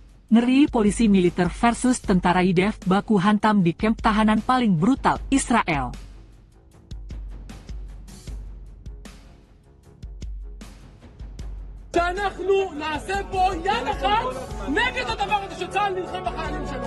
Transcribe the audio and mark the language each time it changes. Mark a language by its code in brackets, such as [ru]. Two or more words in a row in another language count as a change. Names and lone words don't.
[id] Ngeri, polisi militer versus tentara IDF baku hantam di kamp tahanan paling brutal Israel. [he] שאנחנו נעשה פה יד אחת נגד הדבר הזה שצה"ל נלחם בחיילים שלו.